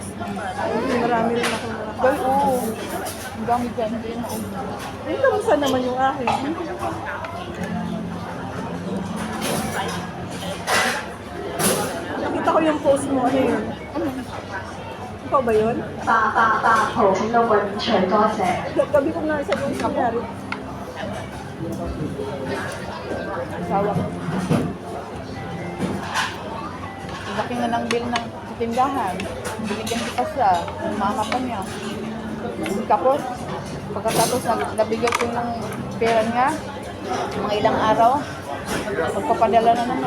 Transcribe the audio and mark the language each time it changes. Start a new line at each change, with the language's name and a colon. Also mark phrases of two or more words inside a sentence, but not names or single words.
Filipino: Marami rin ako na. Dahil, oo. Ang dami dyan, hindi na naubos. Ay, kamusta naman yung akin? Nakita ko yung post mo, ano yun? Ikaw ba yun?
Cantonese: 8 號請到運除多謝。
Filipino: Gabi ko nga sa yung nangyari. Asawa ko. Laki nga ng bill ng tindahan. Binigyan ko pa siya. Mama pa niya. Tapos, pagkatapos nabigyan ko ng pera niya, mga ilang araw, magpapadala na naman.